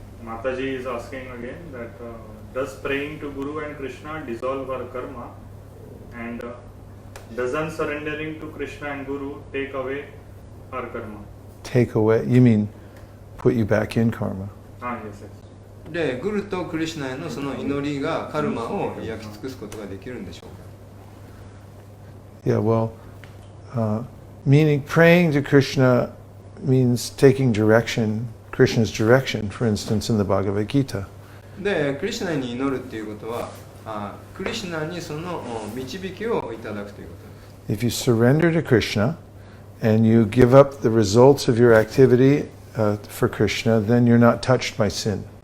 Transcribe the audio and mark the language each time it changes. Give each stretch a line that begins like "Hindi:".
English: Mataji is asking again that does praying to Guru and Krishna dissolve our karma, and doesn't surrendering to Krishna and Guru take away our karma? Take away, you mean put you back in karma. Yes, yes.
Japanese: でグルとクリシュナへのその祈りがカルマを焼き尽くすことができるんでしょうか。
English: Yeah, well, meaning praying to Krishna means taking direction, Krishna's direction, for instance, in the Bhagavad Gita.
Japanese: でクリシュナに祈るっていうことはクリシュナにその導きをいただくということです。
English: If you surrender to Krishna and you give up the results of your activity for Krishna, then you're not touched by sin.